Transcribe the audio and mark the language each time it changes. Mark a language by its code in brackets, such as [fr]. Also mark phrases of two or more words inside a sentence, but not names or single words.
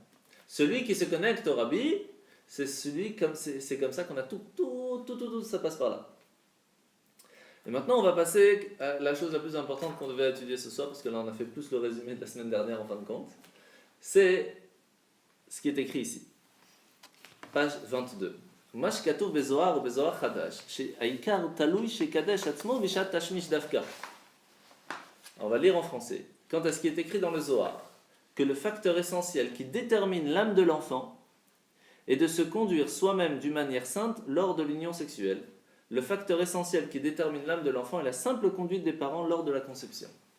[fr] Celui qui se connecte au rabbi, c'est comme ça qu'on a tout, ça passe par là. Et maintenant, on va passer à la chose la plus importante qu'on devait étudier ce soir, parce que là, on a fait plus le résumé de la semaine dernière en fin de compte. C'est ce qui est écrit ici. Page 22. [he] מה שכתוב בזוהר ובזוהר חדש, שהעיקר תלוי שקדש עצמו בשעת תשמיש דווקא. [fr] On va lire en français. Quant à ce qui est écrit dans le Zohar, que le facteur essentiel qui détermine l'âme de l'enfant est de se conduire soi-même d'une manière sainte lors de l'union sexuelle. Le facteur essentiel qui détermine l'âme de l'enfant est la simple conduite des parents lors de la conception.